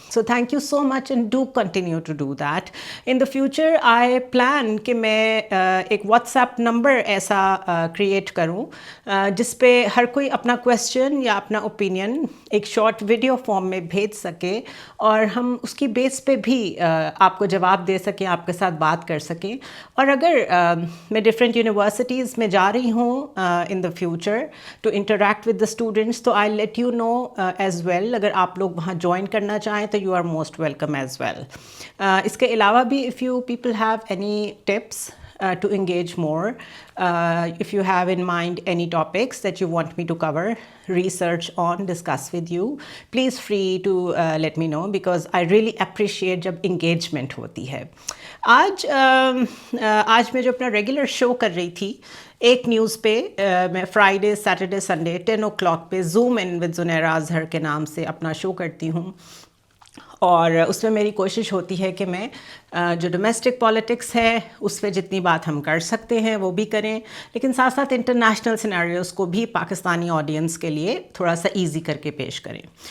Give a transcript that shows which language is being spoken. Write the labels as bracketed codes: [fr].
[en] So thank you so much and do continue to do that. In the future I plan [ur] کہ میں ایک what's app number ایسا create کروں جس پہ ہر کوئی اپنا کویسچن یا اپنا اوپینین ایک شارٹ ویڈیو فارم میں بھیج سکے، اور ہم اس کی بیس پہ بھی آپ کو جواب دے سکیں، آپ کے ساتھ بات کر سکیں. اور اگر میں ڈفرینٹ یونیورسٹیز میں جا رہی ہوں [en] in the future to interact with the students, [ur] تو [en] I let you know as well. [ur] اگر آپ لوگ وہاں جوائن کرنا چاہیں تو [en] You are most welcome as well. [ur] اس کے علاوہ بھی [en] if you people have any tips to engage more, if you have in mind any topics that you want me to cover, research on, discuss with you, please free to let me know, because I really appreciate [ur] جب engagement ہوتی ہے. آج میں جو اپنا regular شو کر رہی تھی ایک نیوز پہ، میں فرائیڈے، سیٹرڈے، سنڈے 10 o'clock پہ zoom in with Zunaira Azhar کے نام سے اپنا شو کرتی ہوں، اور اس میں میری کوشش ہوتی ہے کہ میں جو ڈومیسٹک پالیٹکس ہے اس پہ جتنی بات ہم کر سکتے ہیں وہ بھی کریں، لیکن ساتھ ساتھ انٹرنیشنل سینیریوز کو بھی پاکستانی آڈینس کے لیے تھوڑا سا ایزی کر کے پیش کریں.